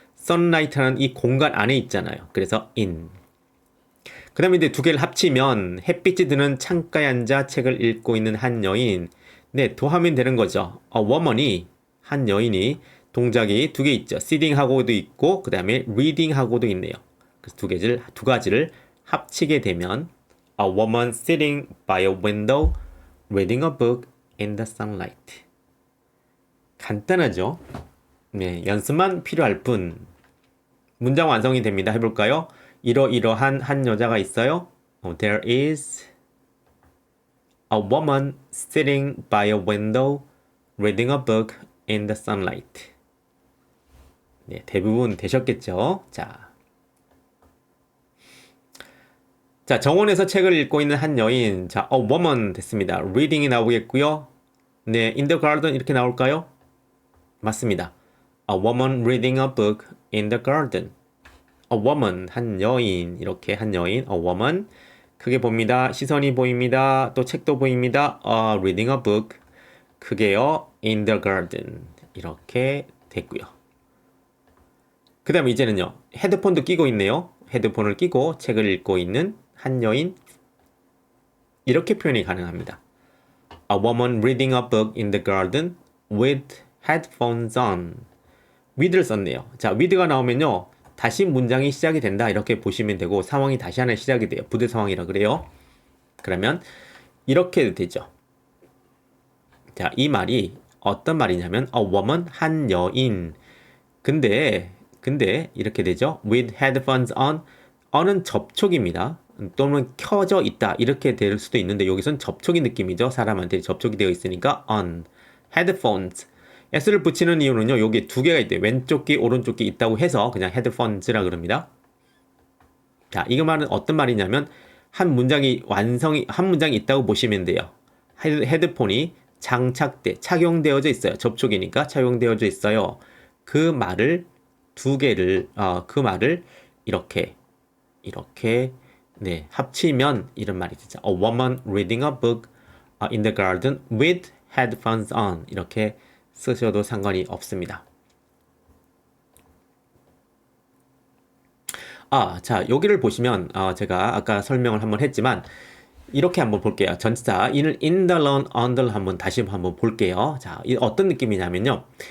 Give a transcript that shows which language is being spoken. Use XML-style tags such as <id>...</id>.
<ko>sunlight라는 이 공간 안에 있잖아요. 그래서 in. 그 다음에 이제 두 개를 합치면 햇빛이 드는 창가에 앉아 책을 읽고 있는 한 여인. 네, 더하면 되는 거죠.</ko> <en>a woman</en> <ko>이 한 여인이 동작이 두 개 있죠. sitting 하고도 있고 그 다음에 reading 하고도 있네요. 그래서 두 가지를 합치게 되면</ko> <en>a woman sitting by a window reading a book in the sunlight.</en> <ko>간단하죠? 네, 연습만 필요할 뿐. 문장 완성이 됩니다. 해볼까요? 이러이러한 한 여자가 있어요.</ko> <en>There is a woman sitting by a window reading a book in the sunlight.</en> <ko>네, 대부분 되셨겠죠? 자, 정원에서 책을 읽고 있는 한 여인. 자, a woman 됐습니다. reading이 나오겠고요. 네,</ko> <en>in the garden</en> <ko>이렇게 나올까요? 맞습니다.</ko> <en>A woman reading a book in the garden. A woman,</en> <ko>한 여인. 이렇게 한 여인, a woman. 크게 봅니다. 시선이 보입니다. 또 책도 보입니다.</ko> <en>reading a book.</en> <ko>크게요.</ko> <en>in the garden.</en> <ko>이렇게 됐고요. 그 다음에 이제는요. 헤드폰도 끼고 있네요. 헤드폰을 끼고 책을 읽고 있는 한 여인. 이렇게 표현이 가능합니다.</ko> <en>A woman reading a book in the garden with headphones on.</en> <ko>with를 썼네요. 자, with가 나오면요. 다시 문장이 시작이 된다. 이렇게 보시면 되고 상황이 다시 하나 시작이 돼요. 부대 상황이라 그래요. 그러면 이렇게 되죠. 자, 이 말이 어떤 말이냐면</ko> <en>a woman,</en> <ko>한 여인. 근데 이렇게 되죠.</ko> <en>with headphones on.</en> <ko>on은 접촉입니다. 또는 켜져 있다. 이렇게 될 수도 있는데 여기선 접촉의 느낌이죠. 사람한테 접촉이 되어 있으니까 on. headphones. s를 붙이는 이유는요. 여기 두 개가 있대요. 왼쪽 귀, 오른쪽 귀 있다고 해서 그냥 헤드폰즈라 그럽니다. 자, 이거 말은 어떤 말이냐면 한 문장이 있다고 보시면 돼요. 헤드폰이 착용되어져 있어요. 접촉이니까 착용되어져 있어요. 그 말을 그 말을 이렇게 네, 합치면 이런 말이 되죠.</ko> <en>A woman reading a book in the garden with headphones on.</en> <ko>이렇게 쓰셔도 상관이 없습니다. 자, 여기를 보시면 제가 아까 설명을 한번 했지만 이렇게 한번 볼게요. 전치사</ko> <en>in the lawn,</en> <ko>on the 한번 다시 한번 볼게요. 자, 어떤 느낌이냐면요.</ko>